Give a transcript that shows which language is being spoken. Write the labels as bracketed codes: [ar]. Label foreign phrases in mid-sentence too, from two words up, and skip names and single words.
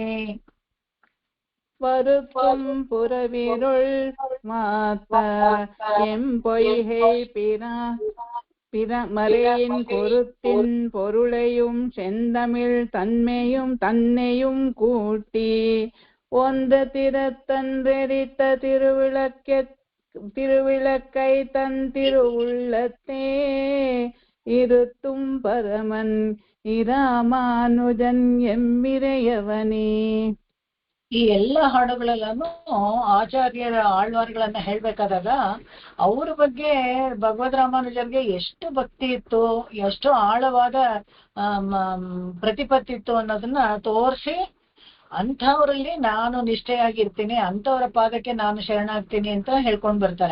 [ta] வருத்தும் புறவிருள் மாத்த எம்பொய்கை மறையின் குருத்தின் பொருளையும் செந்தமிழ் தன்னையும் கூட்டி. ஒன்ற திறத்தன்றெரித்த திருவிளக்கை தன் திருவுள்ளத்தே. இருத்தும் பரமன் இராமானுஜன் எம்மிரையவனே. [kn] ಈ ಎಲ್ಲ ಹಾಡುಗಳೆಲ್ಲೂ ಆಚಾರ್ಯರ ಆಳ್ವಾರ್ಗಳನ್ನ ಹೇಳ್ಬೇಕಾದಾಗ ಅವ್ರ ಬಗ್ಗೆ ಭಗವದ್ ರಾಮಾನುಜರ್ಗೆ ಎಷ್ಟು ಭಕ್ತಿ ಇತ್ತು, ಎಷ್ಟು ಆಳವಾದ ಪ್ರತಿಪತ್ತಿ ಇತ್ತು ಅನ್ನೋದನ್ನ ತೋರಿಸಿ, ಅಂಥವ್ರಲ್ಲಿ ನಾನು ನಿಷ್ಠೆಯಾಗಿರ್ತೀನಿ, ಅಂಥವ್ರ ಪಾದಕ್ಕೆ ನಾನು ಶರಣಾಗ್ತೀನಿ ಅಂತ ಹೇಳ್ಕೊಂಡ್ ಬರ್ತಾರೆ.